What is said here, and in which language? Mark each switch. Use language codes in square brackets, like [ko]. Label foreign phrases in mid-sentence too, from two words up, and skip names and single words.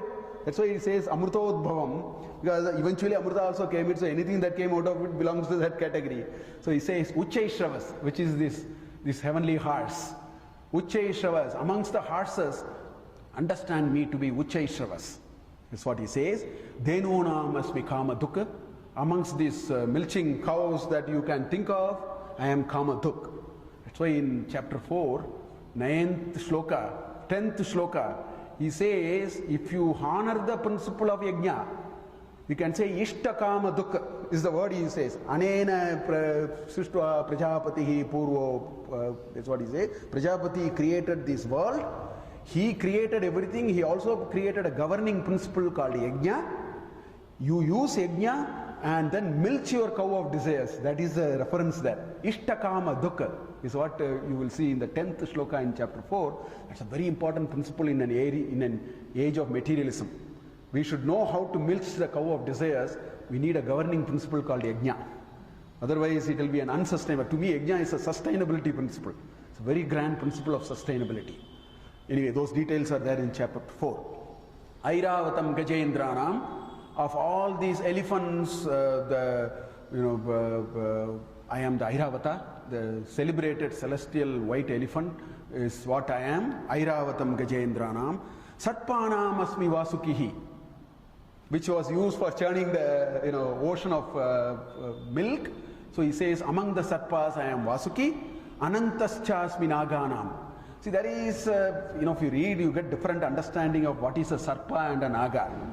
[en] That's why he says Amrutodbhavam. Because eventually Amrita also came in. So anything that came out of it belongs to that category. So he says Uchchaishravas, which is this heavenly horse. Uchchaishravas, amongst the horses, understand me to be Uchchaishravas. That's what he says. [sa] Dhenunam asmi kama dukha. [en] Amongst these milching cows that you can think of, I am [sa] kama dukha. [en] That's why in chapter 4, 9th shloka, 10th shloka, he says, if you honor the principle of yajna, you can say [sa] ishtakama dukkha [en] is the word he says. [sa] Anena srishtva prajapatihi purvo, [en] that's what he says. Prajapati created this world. He created everything. He also created a governing principle called yajna. You use yajna and then milk your cow of desires. That is the reference there. [sa] Ishtakama dukkha [en] is what you will see in the 10th shloka in chapter 4. That's a very important principle in an age of materialism. We should know how to milk the cow of desires. We need a governing principle called yajna. Otherwise it will be an unsustainable. To me, yajna is a sustainability principle. It's a very grand principle of sustainability. Anyway, those details are there in chapter 4. [sa] Airavatam Gajendranam. [en] Of all these elephants, I am the Airavata, the celebrated celestial white elephant is what I am. [sa] Airavatam Gajendranam. Satpanam asmi Vasukihi, [en] which was used for churning the ocean of milk. So he says, among the Satpas I am Vasuki. [sa] Anantaschasmi Naganam. [en] See, there is, if you read, you get different understanding of what is a Sarpa and a Naga.